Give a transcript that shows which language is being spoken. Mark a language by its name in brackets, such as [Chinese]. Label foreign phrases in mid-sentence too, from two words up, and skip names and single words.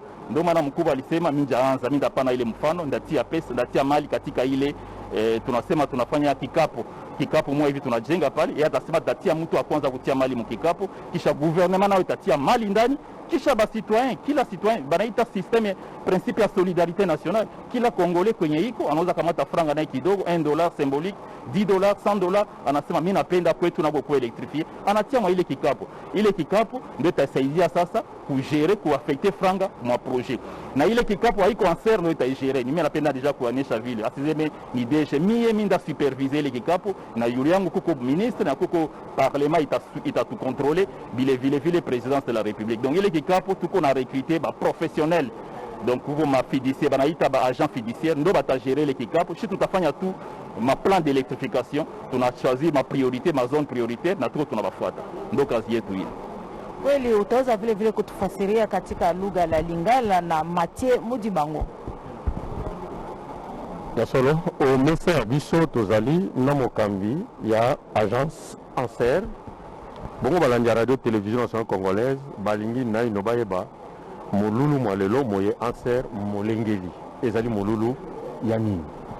[Swahili] Ndio maana mkubwa alisema mimi ndapana ile mfano, ndatia pesa, ndatia mali katika ile tunasema tunafanya kikapu mwa hivi tunajenga pale, yeye atasema tatia mtu wa kwanza kutia mali mkikapu, kisha gouvernement nao itatia mali ndani, kisha kila citoyen banaita [French] systeme principe [Swahili] ya [French] solidarité nationale, [Swahili] kila Congolais kwenye iko anaweza kamata franga naye kidogo, $1 symbolique, $10, $100, anasema mimi napenda kwetu nako kuelektrifie, anatia mwa ile kikapu ndio itasaidia sasa kugere kuaffecter franga mwa projet. Na ile kikapu haiko Anser ndio itaigere, mimi napenda deja kuanisha vile asizeme ni deje mimi nda superviser ile kikapu, na yule yangu kuko ministre na kuko parlement itatukontrole vile [French] présidence de la République. [Swahili] Donc ile kikapu tuko na recruter ba professionnel, donc kuko ma fiduciaire banaita ba [French] agent fiduciaire [Swahili] ndo batagere ile kikapu. Sisi tutafanya tu ma [French] plan d'électrification, [Swahili] tunachoisir ma priorité, ma [French] zone prioritaire [Swahili] na tuko tunabafuata, ndo kazi yetu ile. Kweli utaweza vile kutufasiria katika lugha la Lingala na Mathieu Mudibango? [Lingala] Ya solo au mesa biso tozali na mokambi ya agence Anser bongo balandi radio télévision nationale congolaise balingi na inobayeba molulu mwalelo moye Anser molengeli ezali molulu ya nini.